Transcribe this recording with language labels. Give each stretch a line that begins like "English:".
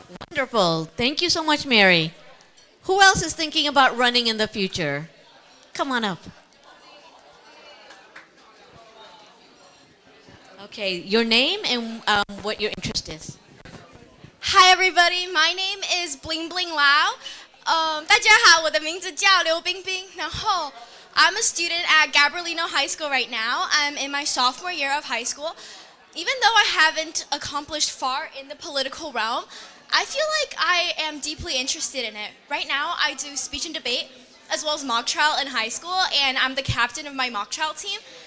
English: Wonderful. Thank you so much, Mary. Who else is thinking about running in the future? Come on up. Okay, your name and what your interest is. Hi everybody, my name is Bling Bling Lao.
Chinese: 大家好，我的名字叫刘冰冰。然后
English: I'm a student at Gabrielino High School right now. I'm in my sophomore year of high school. Even though I haven't accomplished far in the political realm, I feel like I am deeply interested in it. Right now, I do speech and debate as well as mock trial in high school, and I'm the captain of my mock trial team.